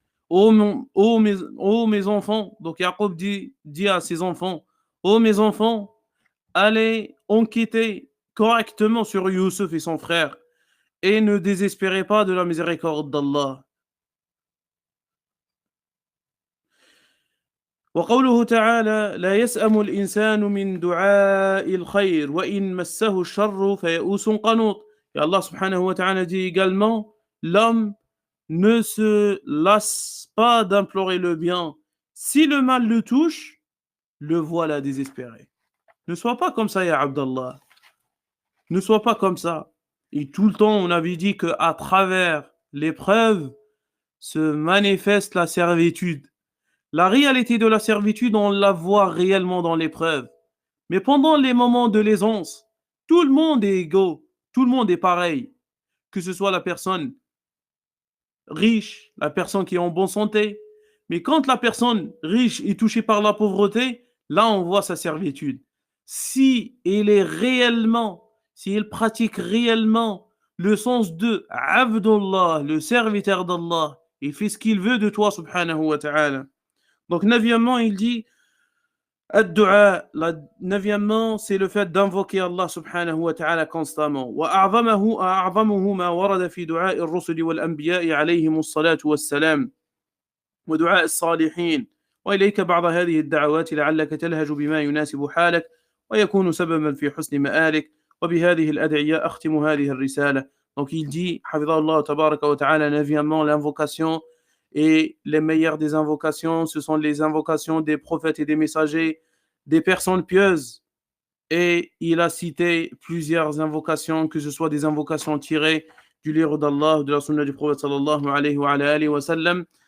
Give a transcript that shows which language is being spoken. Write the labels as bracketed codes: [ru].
[fr] Ô mes enfants, donc Yaqub dit à ses enfants, ô mes enfants, allez enquêter correctement sur Yusuf et son frère, et ne désespérez pas de la miséricorde d'Allah. [ar] وقوله تعالى لا يسأم الإنسان من دعاء الخير وإن مسه الشر فيئوس قنوط. [fr] Et Allah subhanahu wa ta'ala dit également l'homme ne se lasse pas d'implorer le bien. Si le mal le touche, le voilà désespéré. Ne sois pas comme ça, ya Abdallah. Ne sois pas comme ça. Et tout le temps, on avait dit qu'à travers l'épreuve se manifeste la servitude. La réalité de la servitude, on la voit réellement dans l'épreuve. Mais pendant les moments de l'aisance, tout le monde est égaux, tout le monde est pareil. Que ce soit la personne riche, la personne qui est en bonne santé. Mais quand la personne riche est touchée par la pauvreté, là on voit sa servitude. Si il pratique réellement le sens de Abdullah, le serviteur d'Allah, il fait ce qu'il veut de toi, subhanahu wa ta'ala. Donc, neuvièmement, il dit Ad-du'a, neuvièmement, c'est le fait d'invoquer Allah subhanahu wa ta'ala constamment. [ar] وأعظمه ما ورد في دعاء الرسل والأنبياء عليهم الصلاة والسلام ودعاء الصالحين وإليك بعض هذه الدعوات لعلك تلهج بما يناسب حالك ويكون سببا في حسن مآلك وبهذه الأدعية أختم هذه الرسالة. [fr] Donc il dit, Hafidhahullah tabaraka wa ta'ala, neuvièmement, l'invocation. Et les meilleures des invocations, ce sont les invocations des prophètes et des messagers, des personnes pieuses. Et il a cité plusieurs invocations, que ce soit des invocations tirées du livre d'Allah, de la sunna du prophète sallallahu alayhi wa sallam.